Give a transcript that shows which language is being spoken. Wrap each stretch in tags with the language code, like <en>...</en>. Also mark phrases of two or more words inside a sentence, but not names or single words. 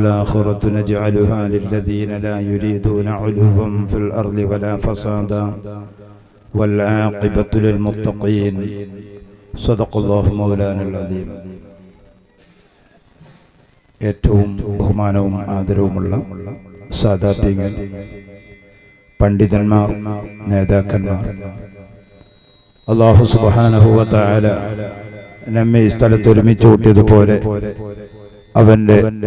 <ar>والآخرة نجعلها للذين لا يريدون علوا في الأرض ولا فسادا والعاقبة للمتقين صدق الله مولانا العظيم.</ar> <ml>ഏറ്റവും ബഹുമാനവും ആദരവുമുള്ള സാദാത്യങ്ങൾ, പണ്ഡിതന്മാർ, നേതാക്കന്മാർ, അല്ലാഹു</ml> <ar>سبحانه وتعالى</ar> <ml>നമ്മെ ഈ സ്ഥലത്ത് ഒരുമിച്ച് കൂട്ടിയതുപോലെ അവന്റെ</ml>